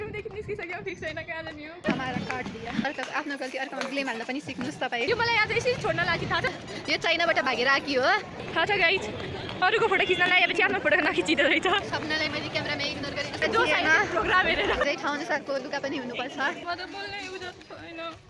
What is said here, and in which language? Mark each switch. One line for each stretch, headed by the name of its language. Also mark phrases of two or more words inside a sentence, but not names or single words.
Nepali: रुमदेखि निस्किसक्यो फिक्स छैन कहाँ जाने हो
Hindi: हमारा काट दिया
Nepali: आफ्नो गल्ती अर्कोमा ब्लेम हाल्न पनि सिक्नुस् तपाईँ यो मलाई आज यसरी छोड्न लागि थाहा छ यो चाइनाबाट भागेर आकी हो थाहा छ गाइज अरूको फोटो खिच्न लागेपछि आफ्नो फोटो नखिचिँदो रहेछ सपनालाई मैले क्यामेरामा इग्नोर गरेको जो छैन प्रोग्राम हेरेर धेरै ठाउँ अनुसारको लुगा पनि हुनुपर्छ म त बोल्नै उजत छैन